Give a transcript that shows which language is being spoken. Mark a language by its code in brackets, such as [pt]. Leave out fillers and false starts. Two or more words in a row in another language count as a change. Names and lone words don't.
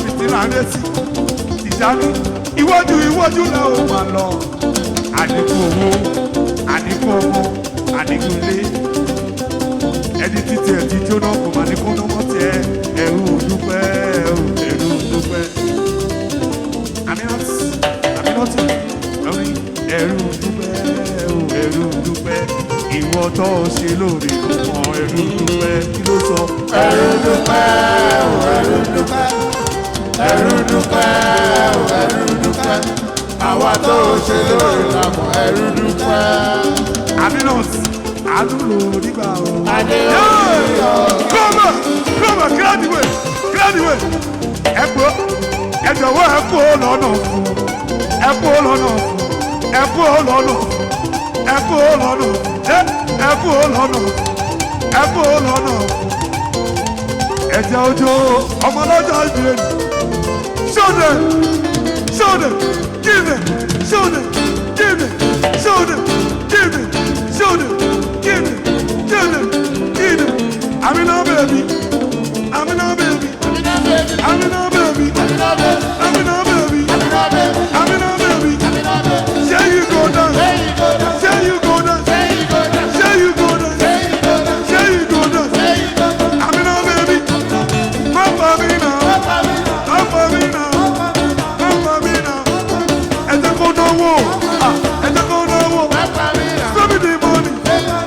[yo] fi tìrà létí Tijani iwájú iwájú lẹ ò máa lọ àdínkù owó àdínkù ọmọ àdínkù ilé ẹni títí ẹ̀ ti jóná kò máa ní kó lọ́mọ tiẹ̀ ẹrú dúpẹ́ ẹrú dúpẹ́ Aminat lórí ẹrú dúpẹ́ ẹrú dúpẹ́ ìwọ tó ṣe lóore kan ẹrú dúpẹ́ kí ló sọ. Ẹrú dúpẹ́ ẹrú dúpẹ́ ẹrú dúpẹ́ ẹrú dúpẹ́ àwa tó ṣe lóore làwọn ẹrú dúpẹ́. Aminat àdúrò nígbà o. [en] Come on, graduate [yo] ẹ jọ̀wọ́ ẹ kú lọ́nà fún ẹ kú lọ́nà fún ẹ kú lọ́nà ẹ kú lọ́nà ẹ kú lọ́nà ẹ kú lọ́nà ẹ̀jẹ̀ ojú ọmọ lọ́jọ́ ìbílẹ̀ ni [en] show them give it show them give it show them give it show them give it give it give it Aminat baby Aminat baby Aminat baby Aminat baby Aminat baby say you go down say you go down say you go down say you go down Aminat baby come for me now come for me now come for me now [yo] ẹ jẹ́ kó náwó ẹ jẹ́ kó náwó [en] spend me the money.